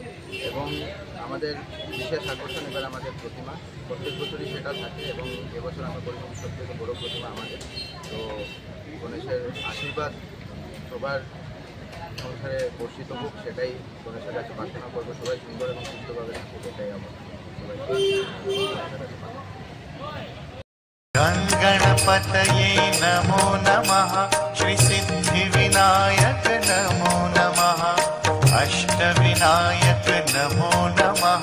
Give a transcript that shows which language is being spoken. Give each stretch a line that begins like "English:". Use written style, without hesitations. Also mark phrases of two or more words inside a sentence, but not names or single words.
Bangla: এবং আমাদের বিশেষ আকর্ষণ এবার আমাদের প্রতিমা, প্রত্যেক বছরই সেটা থাকে এবং এবছর আমরা করিমগঞ্জ সবথেকে বড় প্রতিমা আমাদের। তো গণেশের আশীর্বাদ সবার সংসারে বর্ষিত হোক, সেটাই গণেশের কাছে প্রার্থনা করবো। সবাই সুন্দর এবং সুস্থভাবে থাকে, সেটাই আমার
Sanskrit: गणपतये नमो नमः। श्री सिद्धि विनायक नमो नमः। अष्टविनायक नमो नमः।